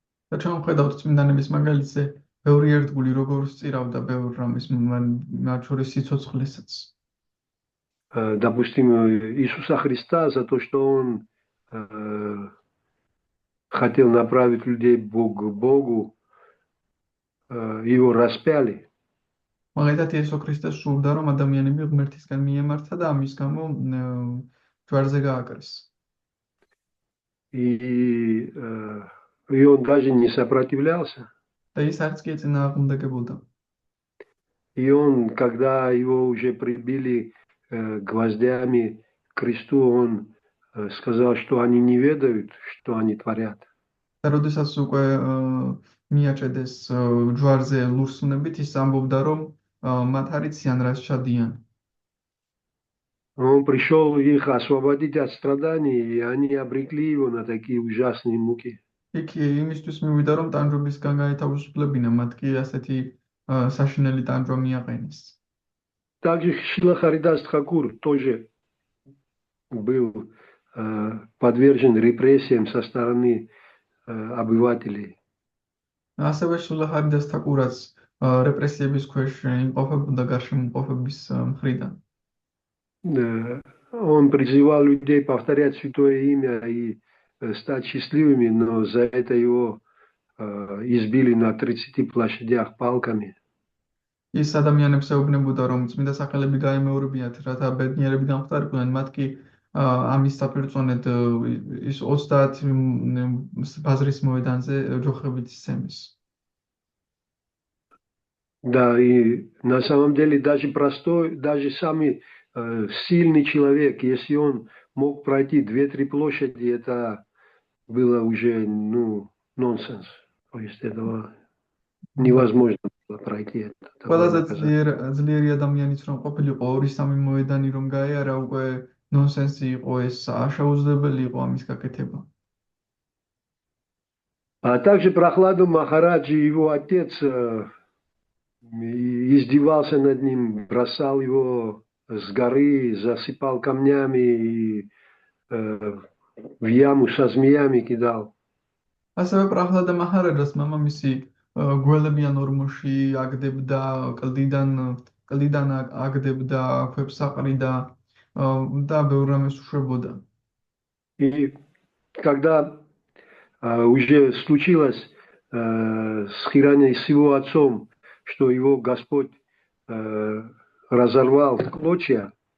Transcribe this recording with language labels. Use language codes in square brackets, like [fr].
[ka] და ჩვენ ვხედავთ წმინდანების მაგალითზე, ბევრი ერთგული როგორ სწირავდა ბევრ რამის მათ შორის სიცოცხლესაც. [ru] Допустим, Иисуса Христа за то, что Он хотел направить людей к Богу, его распяли. [ka] მაგალითად იესო ქრისტეს სურდა, რომ ადამიანები ღმერთისკენ მიემართა და ამის გამო ჯვარზე გააკრეს. [ru] И он даже не сопротивлялся. [ka] და ის არც კი ეწინააღმდეგებოდა. [ru] И он, когда его уже прибили гвоздями к кресту, он сказал, что они не ведают, что они творят. [ka] და როდესაც უკვე მიაჭედეს ჯვარზე ლურსუნებით, ის ამბობდა, რომ მათ არ იციან რას ჩადიან. [ru] Он пришел их освободить от страданий, и они обрекли его на такие ужасные муки. [ka] იქ იმისთვის მივიდა, რომ ტანჯვებისგან გაეთავისუფლებინა, მათ კი ასეთი საშინელი ტანჯვა მიაყენეს. [ru] Также Шрила Харидас Тхакур тоже был подвержен репрессиям со стороны обывателей. [ka] ასევე შრილა ჰარიდას თაკურაც რეპრესიების ქვეშ იმყოფებოდა გარშემოყოფების მხრიდან. [ru] Он призывал людей повторять святое имя и стать счастливыми, но за это его избили на 30 площадях палками. [ka] ის ადამიანებს ეუბნებოდა, რომ წმინდა სახელები გაემეორებიათ, რათა ბედნიერები გამხდარიყვნენ, მათ კი ამის საფერწონედ ის 30 ბაზრის მოედანზე ჯოხებით ისცემეს. [ru] Да, и на самом деле даже самый сильный человек, если он мог пройти 2-3 площади, это было уже нонсенс. То есть этого невозможно было пройти. [ka] ყველაზე ძლიერი ადამიანიც რომ ყოფილიყო 2-3 მოედანი რომ გაეარა, უკვე ნონსენსი იყო ეს, აშაუძლებელი იყო ამის გაკეთება. [ru] А также Прохладу Махараджи, его отец, издевался над ним, бросал его с горы, засыпал камнями и в яму со змеями кидал. [ka] ასევე პრახლადა მაჰარაჯას მამამისი გველებიან ორმოში აგდებდა, კლდიდან აგდებდა, ქვებს აყრიდა და ბევრ რამეს უშვებოდა. [ru] И когда уже случилось с его отцом, что его Господь разорвал в клочья.